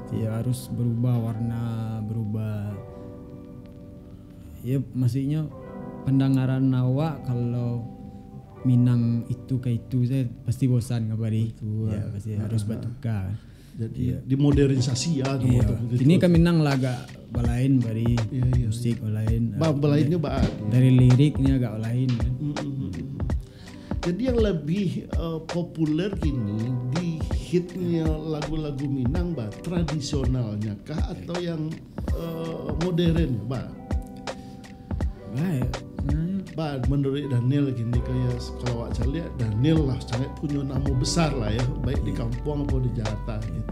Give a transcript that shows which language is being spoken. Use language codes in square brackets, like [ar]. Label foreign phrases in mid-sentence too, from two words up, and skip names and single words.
[id] Ya harus berubah warna, berubah. Ya maksudnya pendengaran awak kalau Minang itu kayak itu saya pasti bosan Pari. Ya pasti harus bertukar. Jadi dimodernisasi ya. Ini kan Minang lah agak balain Pari. Musik balain. Balainnya dari liriknya agak lain kan. Jadi yang lebih populer kini di hitnya lagu-lagu Minang tradisionalnya kah atau yang modern menurut Daniel gini kayak kalau awak lihat Daniel lah sangat punya nama besar lah ya baik di kampung atau di Jakarta gitu.